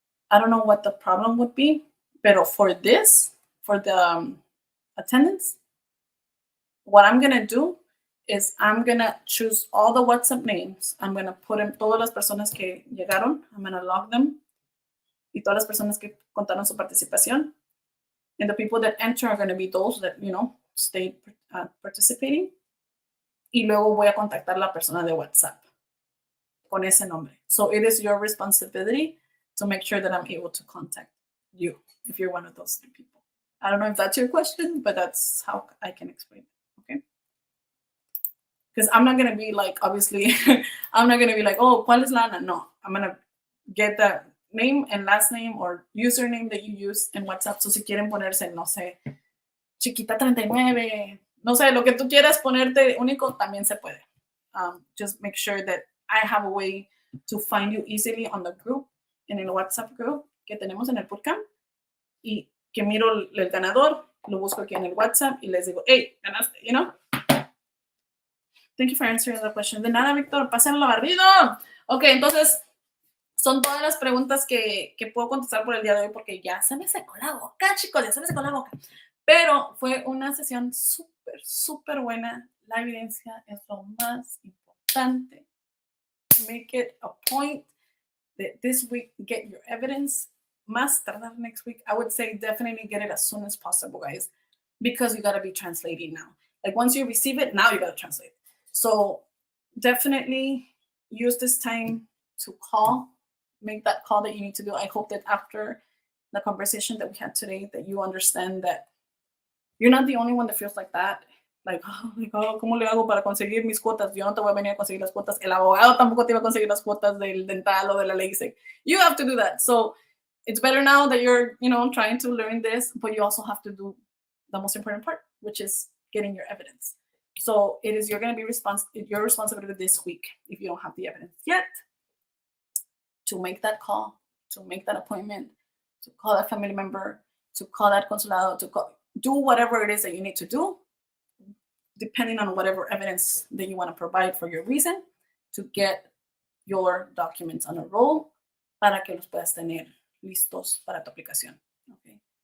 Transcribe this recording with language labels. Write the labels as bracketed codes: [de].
[en] I don't know what the problem would be. Pero for this, for the attendance, what I'm going to do is I'm going to choose all the WhatsApp names. I'm going to put in [es] todas las personas que llegaron. [en] I'm going to log them. [es] Y todas las personas que contaron su participación. [en] And the people that enter are going to be those that, you know, stayed participating. [es] Y luego voy a contactar a la persona de WhatsApp con ese nombre. [en] So it is your responsibility to make sure that I'm able to contact you, if you're one of those 3 people. I don't know if that's your question, but that's how I can explain it, okay? Because I'm not going to be like, obviously, I'm not going to be like, oh, [es] ¿cuál es la Ana? [en] No, I'm going to get the name and last name or username that you use in WhatsApp. [es] So si quieren ponerse, no sé, chiquita 39, no sé, lo que tú quieras ponerte único, también se puede. [en] Just make sure that I have a way to find you easily on the group, [es] en el WhatsApp group que tenemos en el bootcamp, y que miro el ganador, lo busco aquí en el WhatsApp y les digo, hey, ganaste, [en] you know? Thank you for answering the question. [es] De nada, Víctor, pásenlo barrido. Ok, entonces, son todas las preguntas que puedo contestar por el día de hoy porque ya se me secó la boca, chicos, ya se me secó la boca. Pero fue una sesión súper, súper buena. La evidencia es lo más importante. [en] Make it a point that this week get your evidence. [es] Más tardar [en] next week. I would say definitely get it as soon as possible, guys, because you got to be translating now. Like once you receive it, now you got to translate. So definitely use this time to call, make that call that you need to do. I hope that after the conversation that we had today, that you understand that you're not the only one that feels like that. [es] Like, oh, ¿cómo le hago para conseguir mis cuotas? Yo no te voy a venir a conseguir las cuotas. El abogado tampoco te va a conseguir las cuotas del dental o de la LASIK. [en] You have to do that. So it's better now that you're, trying to learn this, but you also have to do the most important part, which is getting your evidence. So it is, you're going to be your responsibility this week, if you don't have the evidence yet, to make that call, to make that appointment, to call that family member, to call that consulado, to do whatever it is that you need to do, depending on whatever evidence that you want to provide for your reason, to get your documents on a roll [es] para que los puedas tener listos para tu aplicación. [en] Okay.